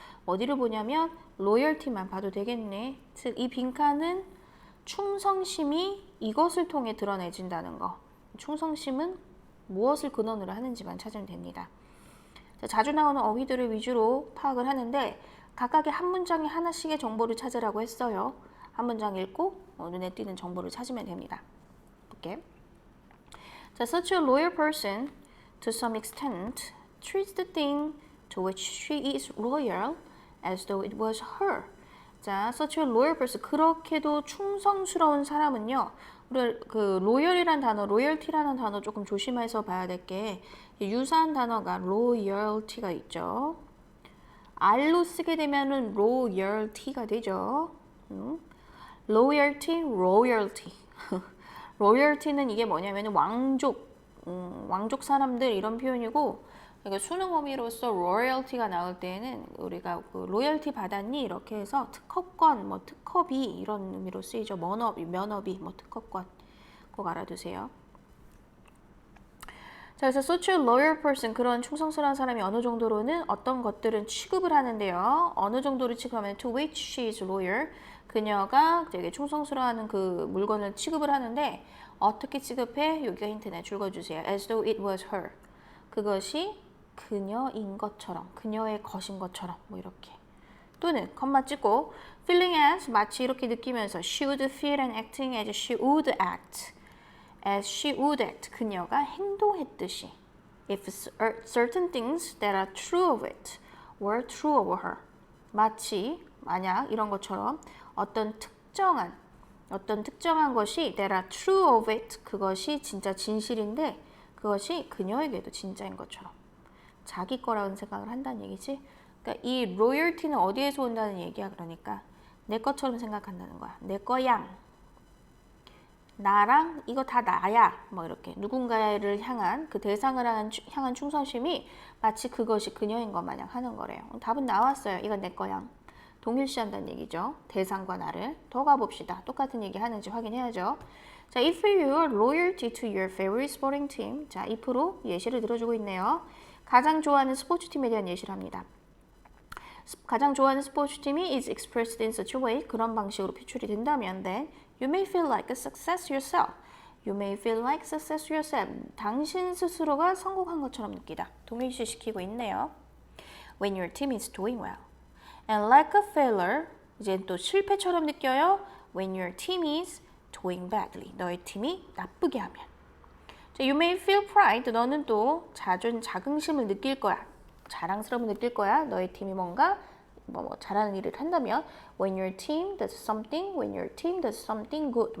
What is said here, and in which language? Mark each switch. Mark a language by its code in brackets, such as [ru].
[ko] 어디를 보냐면 loyalty만 봐도 되겠네. 즉, 이 빈칸은 충성심이 이것을 통해 드러내진다는 거. 충성심은 무엇을 근원으로 하는지만 찾으면 됩니다. 자주 나오는 어휘들을 위주로 파악을 하는데 각각의 한 문장에 하나씩의 정보를 찾으라고 했어요. 한 문장 읽고 눈에 띄는 정보를 찾으면 됩니다. 볼게. [en] 자, such a loyal person to some extent treats the thing to which she is loyal as though it was her. [ko] 자, [en] such a loyal person, [ko] 그렇게도 충성스러운 사람은요. 우리 그 loyal이란 단어, loyalty라는 단어 조금 조심해서 봐야 될 게 유사한 단어가 loyalty가 있죠. R로 쓰게 되면은 royalty가 되죠. loyalty, royalty. royalty는 이게 뭐냐면 왕족 사람들 이런 표현이고 그러니까 수능 어휘로서 royalty가 나올 때에는 우리가 그 로열티 받았니 이렇게 해서 특허권, 뭐 특허비 이런 의미로 쓰이죠. 면허비, 뭐 특허권 꼭 알아두세요. 자, 그래서 [en] such a loyal person, [ko] 그런 충성스러운 사람이 어느 정도로는 어떤 것들은 취급을 하는데요. 어느 정도로 취급하면 [en] to which she is loyal, [ko] 그녀가 되게 충성스러워하는 그 물건을 취급을 하는데 어떻게 취급해? 여기가 힌트네. 줄거주세요. [en] as though it was her, [ko] 그것이 그녀인 것처럼, 그녀의 것인 것처럼 뭐 이렇게. 또는 컴마 찍고 [en] feeling as, [ko] 마치 이렇게 느끼면서 [en] she would feel and acting as she would act. as she would act, [ko] 그녀가 행동했듯이. [en] if certain things that are true of it were true of her. [ko] 마치 만약 이런 것처럼 어떤 특정한 것이 [en] that are true of it, [ko] 그것이 진짜 진실인데 그것이 그녀에게도 진짜인 것처럼 자기 거라는 생각을 한다는 얘기지. 그러니까 이 로열티는 어디에서 온다는 얘기야. 그러니까 내 것처럼 생각한다는 거야. 내 거양, 나랑 이거 다 나야, 뭐 이렇게 누군가를 향한 그 대상을 향한 충성심이 마치 그것이 그녀인 것 마냥 하는 거래요. 답은 나왔어요. 이건 내 거양. 동일시한다는 얘기죠. 대상과 나를. 더 가봅시다. 똑같은 얘기 하는지 확인해야죠. [en] 자, if your loyalty to your favorite sporting team. [ko] 자, if로 예시를 들어주고 있네요. 가장 좋아하는 스포츠팀에 대한 예시를 합니다. 가장 좋아하는 스포츠팀이 [en] is expressed in such a way, [ko] 그런 방식으로 표출이 된다면 [en] then you may feel like a success yourself. You may feel like success yourself. [ko] 당신 스스로가 성공한 것처럼 느끼다. 동일시 시키고 있네요. [en] When your team is doing well. And like a failure, [ko] 이제 또 실패처럼 느껴요. [en] when your team is doing badly. [ko] 너의 팀이 나쁘게 하면. 자, [en] you may feel pride. [ko] 너는 또 자긍심을 느낄 거야. 자랑스러움을 느낄 거야. 너의 팀이 뭔가 잘하는 일을 한다면 [en] when your team does something, when your team does something good.